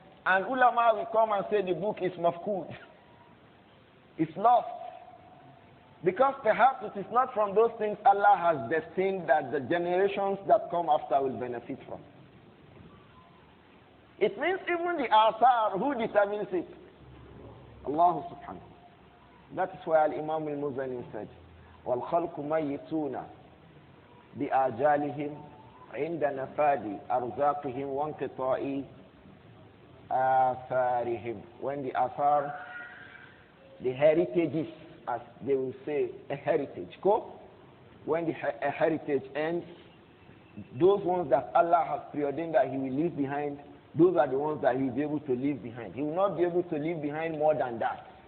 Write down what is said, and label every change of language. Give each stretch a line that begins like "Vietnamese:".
English: And ulama will come and say the book is mafkud. It's lost. Because perhaps it is not from those things Allah has destined that the generations that come after will benefit from. It means even the athar, who determines it? Allah subhanahu. That is why Imām Al-Muzani said,
Arabic: وَالْخَلْقُ مَيِّتُونَ بِآجَالِهِمْ عِنْدَ نَفَادِ أَرْزَاقِهِمْ وَانْقِطَاءِ آثَارِهِمْ.
English: When the athar, the heritages, as they will say, a heritage. When the heritage ends, those ones that Allah has preordained that He will leave behind, those are the ones that He will be able to leave behind. He will not be able to leave behind more than that.